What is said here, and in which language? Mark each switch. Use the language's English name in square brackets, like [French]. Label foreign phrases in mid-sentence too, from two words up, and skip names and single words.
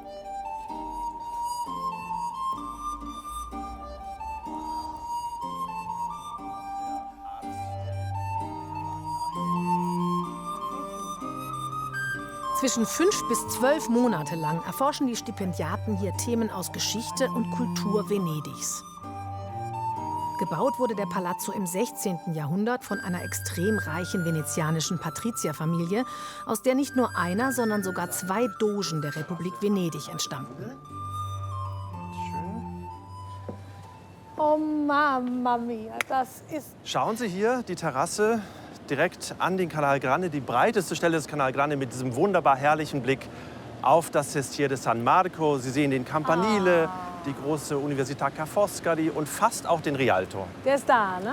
[German] Zwischen 5 bis 12 Monate lang erforschen die Stipendiaten hier Themen aus Geschichte und Kultur Venedigs. Gebaut wurde der Palazzo im 16. Jahrhundert von einer extrem reichen venezianischen Patrizierfamilie, aus der nicht nur einer, sondern sogar 2 Dogen der Republik Venedig entstammten. [Italian] Oh Mamma mia, [German] das ist... Schauen Sie hier, die Terrasse direkt an den Canal Grande, die breiteste Stelle des Canal Grande mit diesem wunderbar herrlichen Blick auf das Sestiere de San Marco. Sie sehen den Campanile, die große Università Ca' Foscari und fast auch den Rialto. Der ist da, ne?